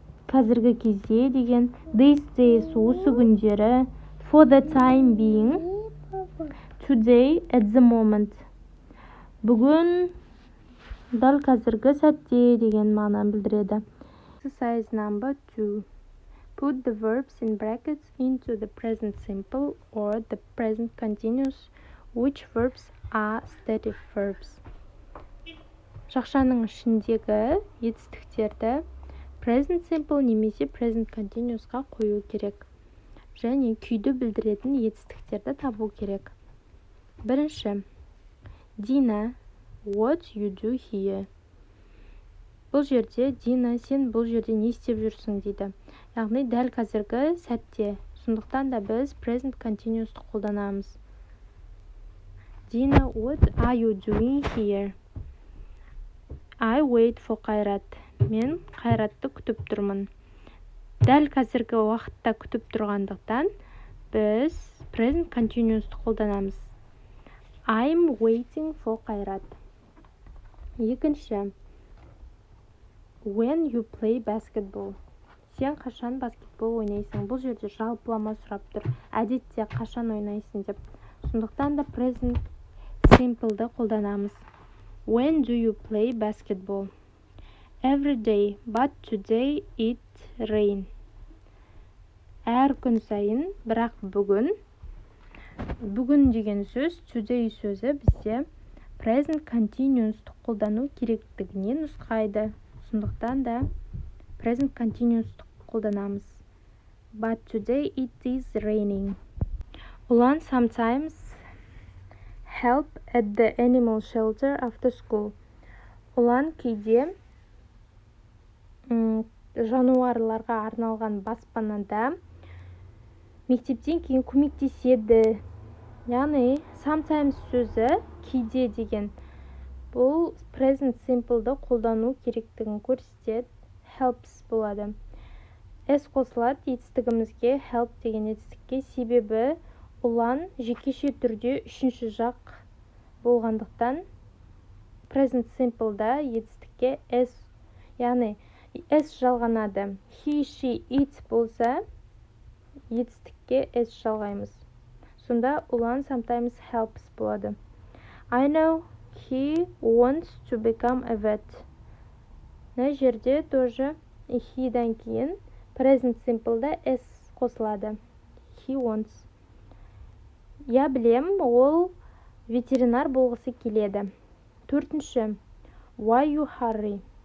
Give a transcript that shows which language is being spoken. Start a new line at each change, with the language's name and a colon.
Kazakh: Қазіргі кезде деген.
English: These days
Kazakh: осы күндері.
English: For the time being. Today, at the moment.
Kazakh: Бүгін дәл қазіргі сәтте деген мағынаны білдіреді.
English: Exercise number 2. Put the verbs in brackets into the present simple or the present continuous. Which verbs are stative verbs?
Kazakh: Шақшаның ішіндегі етістіктерді present simple немесе present continuousқа қою керек. Және күйді білдіретін етістіктерді табу керек. Бірінші.
English: Dina, what you do here?
Kazakh: Бұл жерде Дина, сен бұл жерде не істеп жүрсің дейді. Яғни дәл қазіргі сәтте. Сондықтан да біз present continuous'ты қолданамыз.
English: Dina, what are you doing here? I wait for Қайрат.
Kazakh: Мен Қайратты күтіп тұрмын. Дәл қазіргі уақытта күтіп тұрғандықтан біз present continuous'ты қолданамыз.
English: I'm waiting for Қайрат.
Kazakh: Екінші.
English: When you play basketball.
Kazakh: Сен қашан баскетбол ойнайсың? Бұл жерде жалпылама сұрап тұр. Әдетте қашан ойнайсың деп. Сондықтан да present simple'ды қолданамыз.
English: When do you play basketball? Every day, but today it rain.
Kazakh: Әр күн сайын, бірақ бүгін. Бүгін деген сөз,
English: today
Kazakh: сөзі бізде present continuous'ты қолдану керектігіне нұсқайды. Сондықтан да present continuous'ты қолданамыз.
English: But today it is raining. Ұлан sometimes help at the animal shelter after school.
Kazakh: Ұлан кейде жануарларға арналған баспанада мектептен кейін көмектеседі. Яғни sometimes сөзі кейде деген. Бұл present simple'ды қолдану керектігін көрсетеді. Helps болады. S қосылады етістігімізге help деген етістікке. Себебі ұлан жекеше түрде үшінші жақ болғандықтан present simple'да етістікке S, яғни S жалғанады.
English: He, she, it
Kazakh: болса етістікке S жалғаймыз. Сонда ұлан
English: sometimes helps
Kazakh: болады.
English: I know he wants to become a vet.
Kazakh: Мына жерде тоже he'дан кейін present simple'да S қосылады.
English: He wants.
Kazakh: Я білем, ол ветеринар болғысы келеді. Төртінші.
English: Why you hurry?